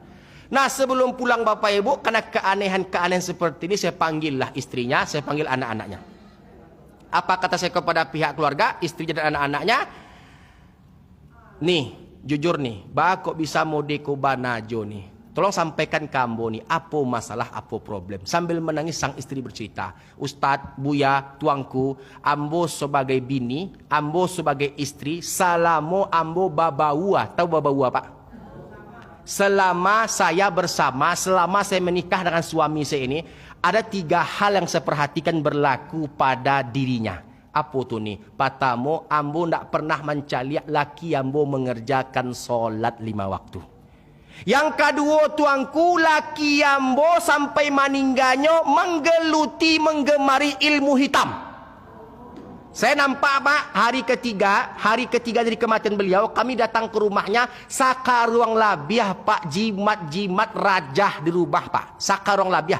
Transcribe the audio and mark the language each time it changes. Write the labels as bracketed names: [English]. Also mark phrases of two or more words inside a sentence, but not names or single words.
[Indonesian] Nah sebelum pulang Bapak Ibu, karena keanehan-keanehan seperti ini, saya panggillah istrinya, saya panggil anak-anaknya. Apa kata saya kepada pihak keluarga, istrinya dan anak-anaknya? [Minangkabau] Nih, jujur nih, kok bisa modeko banajo nih. [Indonesian] Tolong sampaikan ke ambo nih, apa masalah, apa problem. Sambil menangis sang istri bercerita, Ustadz, [Minangkabau] Buya, tuangku, ambo sebagai bini, ambo sebagai istri, salamo ambo babawa. Tahu babawa Pak? [Indonesian] Selama saya bersama, selama saya menikah dengan suami saya ini, ada 3 hal yang saya perhatikan berlaku pada dirinya. Apa tuh nih? Pertama, [Minangkabau] ambo ndak pernah mencaliak laki ambo [Indonesian] mengerjakan solat 5 waktu. Yang kedua, tuangku, [Minangkabau] laki ambo [Indonesian] sampai meninggalnya menggemari ilmu hitam. Saya nampak Pak, hari ketiga dari kematian beliau, kami datang ke rumahnya, [Minangkabau] saka ruang labiah [Indonesian] Pak, jimat-jimat rajah dirubah Pak, [Minangkabau] saka ruang labiah.